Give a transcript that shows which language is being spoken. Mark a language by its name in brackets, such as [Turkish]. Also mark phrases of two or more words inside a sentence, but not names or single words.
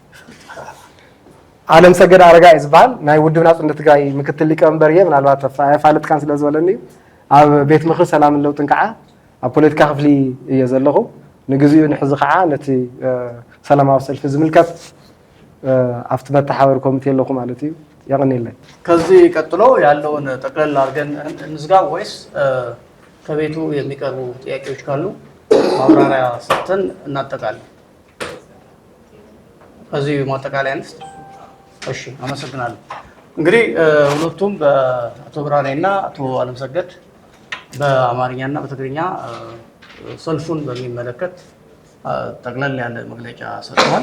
[Tigrinya] ዓለም ሰገድ ኣረጋይ ዝበሃል ናይ ውድብ ናጽነት ትግራይ ምክትል ሊቀመንበር እየ ምናልባት ፋልጥካን ስለ ዝበለኒ እዩ ኣብ ቤት ምክሪ ሰላምን ለውጥን ከዓ ኣብ ፖለቲካ ክፍሊ እየ ዘለኹ ንግዚኡ ንሕዚ ከዓ ነቲ ሰላማዊ ሰልፊ ዝምልከት ኣብቲ መተሓባበሪ ኮሚቴ ኣለኹ ማለት እዩ ያቅኒለኝ [Amharic] ከዚህ ቀጥሎ ያለውን ጠቅለል አድርገን እንዝጋ ወይስ ከቤቱ የሚቀርቡ ጥያቄዎች ካሉ ማብራሪያ ሰጥተን እናጠቃለን? ከዚህ ማጠቃለያ አንስት። እሺ አመሰግናለሁ። እንግዲህ ሁለቱም በአቶ ብርሃኔና አቶ አለምሰገድ በአማርኛና በትግርኛ ሰልፉን በሚመለከት ጠቅለል ያለ መግለጫ ሰጥተዋል።